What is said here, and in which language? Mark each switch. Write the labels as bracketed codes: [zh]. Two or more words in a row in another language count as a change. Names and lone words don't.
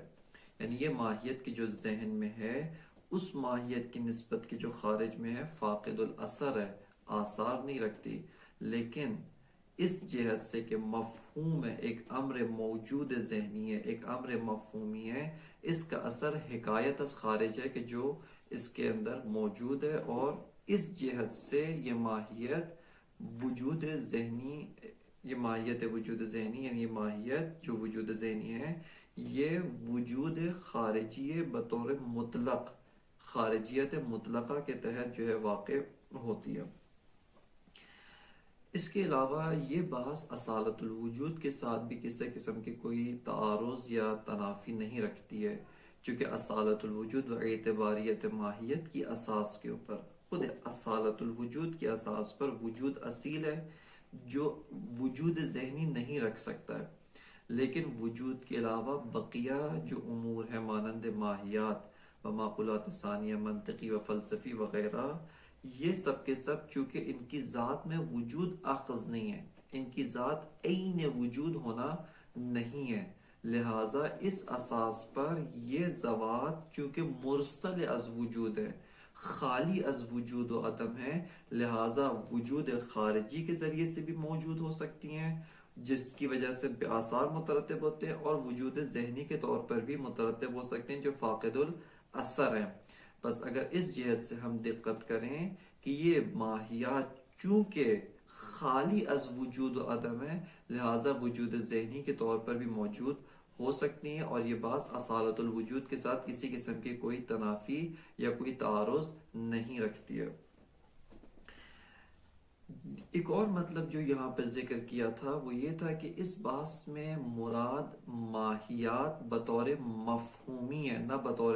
[ur] یعنی یہ ماہیت کی جو ذہن میں ہے اس ماہیت کی نسبت کی جو خارج میں ہے فاقد الاثر ہے، آثار نہیں رکھتی، لیکن اس جہت سے کہ مفہوم ہے، ایک امر موجود ذہنی ہے، ایک امر مفہومی ہے، اس کا اثر حکایت از خارج ہے کہ جو اس کے اندر موجود ہے، اور اس جہت سے یہ ماہیت وجود ذہنی، یہ ماہیت وجود ذہنی، یعنی یہ ماہیت جو وجود ذہنی ہے یہ وجود خارجی بطور مطلق، خارجیت مطلقہ کے تحت جو ہے واقع ہوتی ہے۔ اس کے علاوہ یہ بحث اصالت الوجود کے ساتھ بھی کسی قسم کی کوئی تعارض یا تنافی نہیں رکھتی ہے، چونکہ اصالت الوجود و اعتباریت ماہیت کی اساس کے اوپر، خود اصالت الوجود کی اساس پر وجود اصیل ہے جو وجود ذہنی نہیں رکھ سکتا ہے، لیکن وجود کے علاوہ بقیہ جو امور ہیں مانند ماہیات و معقولات ثانیہ، منطقی و فلسفی وغیرہ، یہ سب کے سب چونکہ ان کی ذات میں وجود اخذ نہیں ہے، ان کی ذات عین وجود ہونا نہیں ہے، لہٰذا اس اساس پر یہ ذوات چونکہ مرسل از وجود ہے، خالی از وجود و عدم ہے، لہٰذا وجود خارجی کے ذریعے سے بھی موجود ہو سکتی ہیں جس کی وجہ سے آثار مترتب ہوتے ہیں، اور وجود ذہنی کے طور پر بھی مترتب ہو سکتے ہیں جو فاقد الاثر ہیں۔ بس اگر اس جہت سے ہم دقت کریں کہ یہ ماہیات چونکہ خالی از وجود و عدم ہے، لہٰذا وجود ذہنی کے طور پر بھی موجود ہو سکتی ہیں، اور یہ بات اصالت الوجود کے ساتھ کسی قسم کی کوئی تنافی یا کوئی تعارض نہیں رکھتی ہے۔ ایک اور مطلب جو یہاں پر ذکر کیا تھا وہ یہ تھا کہ اس بحث میں مراد ماہیات بطور مفہومی ہے، نہ بطور